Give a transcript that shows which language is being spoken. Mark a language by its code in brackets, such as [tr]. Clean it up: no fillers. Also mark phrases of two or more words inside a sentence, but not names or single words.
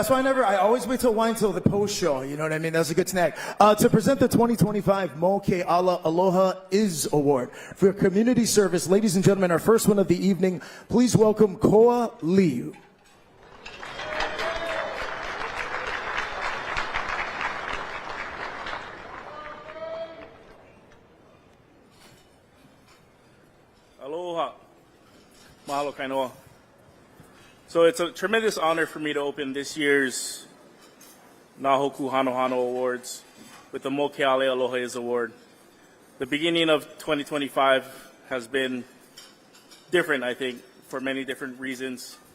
[en] That's why I always wait till wine till the post show, you know what I mean? That was a good snack. To present the 2025 Mo Ke'ala Aloha Is Award for community service, ladies and gentlemen, our first one of the evening, please welcome Koa Liu. Aloha. Mahalo kainoa. So it's a tremendous honor for me to open this year's Nā Hōkū Hanohano Awards with the Mo Ke'ala Aloha Is Award. The beginning of 2025 has been different, I think, for many different reasons.